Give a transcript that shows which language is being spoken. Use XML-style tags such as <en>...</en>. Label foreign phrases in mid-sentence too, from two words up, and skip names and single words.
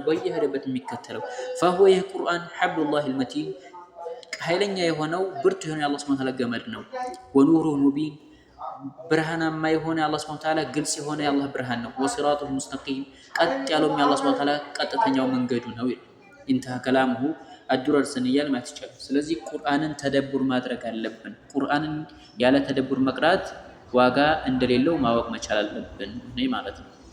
<am>በየሄደበት የሚከተለው። فهو ይህ ቁርአን</am> <ar>حبل الله المتين</ar> <am>ኃይለኛ የሆነው ብርቱ የሆነ የአላህ</am> <ar>سبحانه وتعالى</ar> <am>ገመድ ነው።</am> <ar>ونوره مبين</ar> <am>ብርሃናማ የሆነ የአላህ</am> <ar>سبحانه وتعالى</ar> <am>ግልጽ የሆነ የአላህ ብርሃን ነው።</am> <ar>والصراط المستقيم</ar> <am>ቀጥ ያለው የአላህ</am> <ar>سبحانه وتعالى</ar> <am>ቀጥተኛው መንገዱ ነው።</am> <ar>انتهى كلامه</ar> <am>አዱረር ስንያል ማለት ይቻላል። ስለዚህ ቁርአንን ተደቡር ማድረግ አለብን። ቁርአንን ያለ ተደቡር መቅራት ዋጋ እንደሌለው ማወቅ መቻል አለብን ማለት ነው።</am>